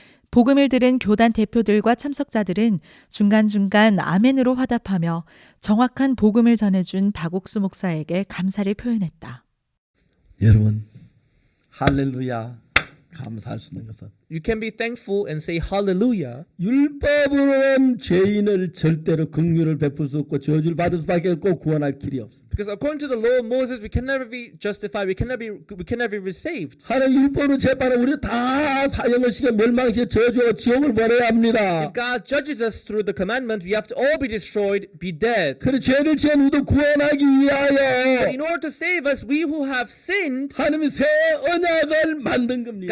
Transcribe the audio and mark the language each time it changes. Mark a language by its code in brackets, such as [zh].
[ko] 복음을 들은 교단 대표들과 참석자들은 중간중간 아멘으로 화답하며 정확한 복음을 전해준 박옥수 목사에게 감사를 표현했다. 여러분, 할렐루야. 감사할 수 있는 것은 [en] You can be thankful and say hallelujah. [ko] 율법으로는 죄인을 절대로 긍휼을 베풀 수 없고 저주를 받을 수밖에 없고 구원할 길이 없습니다. [en] Because according to the law of Moses, we can never be justified. We can never be saved. [ko] 하나님 율법으로 재판을 우리 다 사형을 시켜 멸망시켜 저주하고 지옥을 보내야 합니다. [en] If God judges us through the commandment, we have to all be destroyed, be dead. [ko] 그래 죄를 지은 우리도 구원하기 위하여 [en] But in order to save us, we who have sinned, [ko] 하나님이 새 언약을 만든 겁니다.